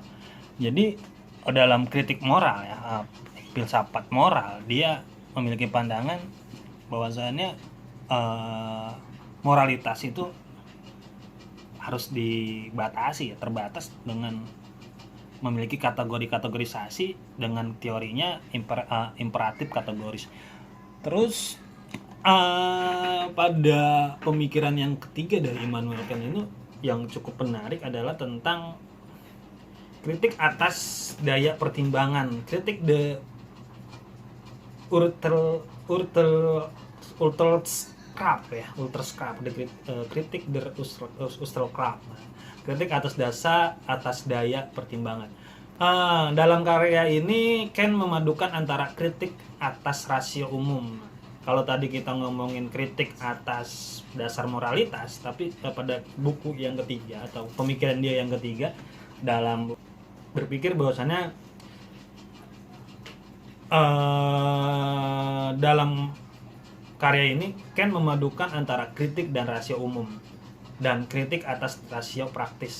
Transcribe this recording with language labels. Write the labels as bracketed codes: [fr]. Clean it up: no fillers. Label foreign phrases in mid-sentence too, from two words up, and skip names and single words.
[id] Jadi dalam kritik moral ya, filsafat moral, dia memiliki pandangan bahwasannya moralitas itu harus dibatasi ya, terbatas dengan memiliki kategorisasi dengan teorinya imperatif kategoris. Terus pada pemikiran yang ketiga dari Immanuel Kant ini yang cukup menarik adalah tentang kritik atas daya pertimbangan, kritik the kritik der Ustelkraft, kritik atas daya pertimbangan. Dalam karya ini Kant memadukan antara kritik atas rasio umum. Kalau tadi kita ngomongin kritik atas dasar moralitas, tapi pada buku yang ketiga atau pemikiran dia yang ketiga dalam berpikir bahwasannya dalam karya ini Kant memadukan antara kritik dan rasio umum dan kritik atas rasio praktis.